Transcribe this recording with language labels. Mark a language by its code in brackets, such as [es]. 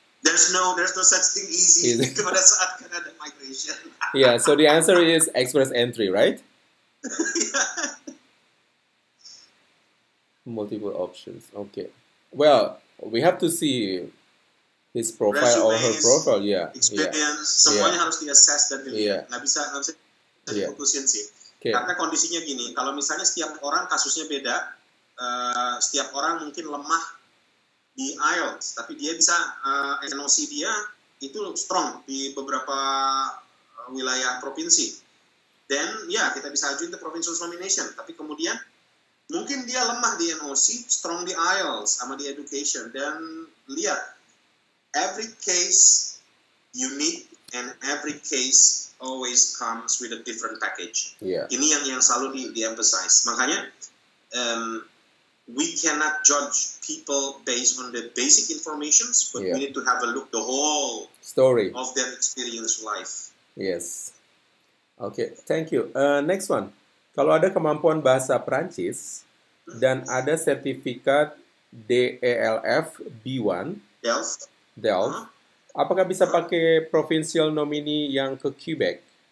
[en] There's no such thing easy. [id] Pada saat Canada migration. [en] Yeah, so the answer is express entry, right? Yeah. Multiple options. Okay. Well, we have to see his profile or her profile. Yeah. Experience. [id] Semuanya harus di-assess dan dilihat. Nggak bisa diputusin sih. [en] Okay. [id] Karena kondisinya gini, kalau misalnya setiap orang kasusnya beda, setiap orang mungkin lemah di IELTS, tapi dia bisa NOC dia itu strong di beberapa wilayah provinsi. Dan ya kita bisa ajuin ke provincial nomination, tapi kemudian mungkin dia lemah di NOC, strong di IELTS sama di education. Dan lihat, [en] every case unique and every case always comes with a different package. Yeah. [id] Ini yang selalu di-emphasize. Makanya [en] we cannot judge people based on the basic informations, but we need to have a look the whole story of their experience life. Yes. Okay, thank you. Next one. [id] Kalau ada kemampuan bahasa Prancis dan ada sertifikat DELF B1, DELF, apakah bisa pakai provincial nominee yang ke Quebec?